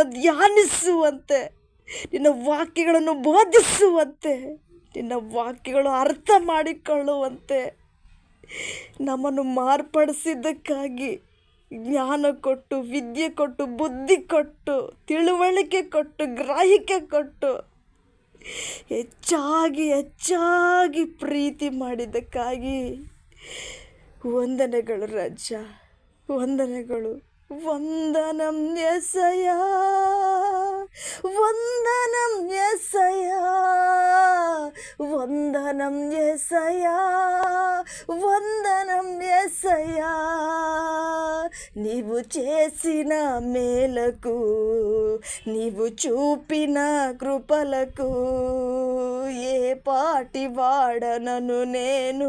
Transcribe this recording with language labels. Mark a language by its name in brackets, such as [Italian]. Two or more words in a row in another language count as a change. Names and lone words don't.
[Kannada] ಧ್ಯಾನಿಸುವಂತೆ, ನಿನ್ನ ವಾಕ್ಯಗಳನ್ನು ಬೋಧಿಸುವಂತೆ, ನಿನ್ನ ವಾಕ್ಯಗಳು ಅರ್ಥ ಮಾಡಿಕೊಳ್ಳುವಂತೆ ನಮ್ಮನ್ನು ಮಾರ್ಪಡಿಸಿದ್ದಕ್ಕಾಗಿ ಜ್ಞಾನ ಕೊಟ್ಟು, ವಿದ್ಯೆ ಕೊಟ್ಟು, ಬುದ್ಧಿ ಕೊಟ್ಟು, ತಿಳುವಳಿಕೆ ಕೊಟ್ಟು, ಗ್ರಾಹಿಕೆ ಕೊಟ್ಟು, ಹೆಚ್ಚಾಗಿ ಹೆಚ್ಚಾಗಿ ಪ್ರೀತಿ ಮಾಡಿದ್ದಕ್ಕಾಗಿ ವಂದನೆಗಳು ರಾಜ, ವಂದನೆಗಳು. [Telugu] వందనం యేసయ్య, వందనం యేసయ్య, వందనం యేసయ్య, వందనం యేసయ్యా, నీవు చేసిన మేలకు, నీవు చూపిన కృపలకు ఏ పాటి వాడనను నేను.